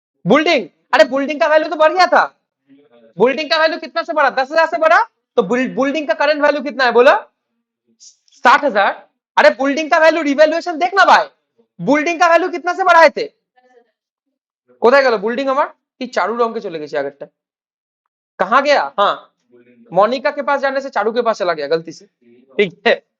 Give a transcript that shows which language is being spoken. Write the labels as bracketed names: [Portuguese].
[Hindi] Building, अरे building का value तो बढ़ गया था। बुल्डिंग का वैल्यू कितना से बढ़ा? 10,000 से बढ़ा, तो बुल्डिंग का करंट वैल्यू कितना है बोलो? 60,000। अरे बुल्डिंग का वैल्यू रिवैल्यूएशन देखना भाई, बुल्डिंग का वैल्यू कितना से बढ़ाए थे? [Bangla] কোথায় গেল বুল্ডিং আমার? কি চারু রঙকে চলে গেছে আগেরটা, [Hindi] कहाँ गया? हाँ, मोनिका के पास जाने से चारू के पास चला गया गलती से, ठीक है।